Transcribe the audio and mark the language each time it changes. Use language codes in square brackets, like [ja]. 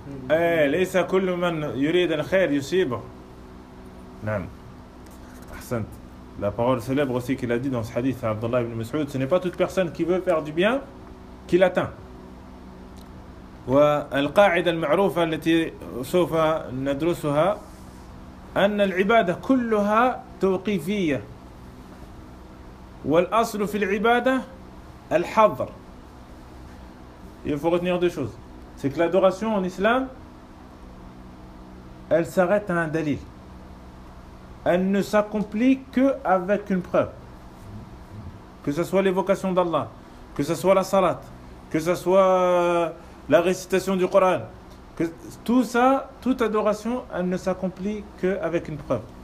[ar] Laysa kullu man yurid al-khayr yusiba. Naam. [fr] La parole célèbre aussi qu'il a dit dans ce hadith à Abdullah ibn Mas'ud, ce n'est pas toute personne qui veut faire du bien qui l'atteint. [ar] والقاعدة المعروفة التي سوف ندرسها أن العبادة كلها توقيفية والأصل في العبادة الحظر. [fr] Il faut retenir deux choses. C'est que l'adoration en islam, elle s'arrête à un dalil. Elle ne s'accomplit qu'avec une preuve. Que ce soit l'évocation d'Allah, que ce soit la salat, que ce soit la récitation du Coran, que tout ça, toute adoration, elle ne s'accomplit qu'avec une preuve.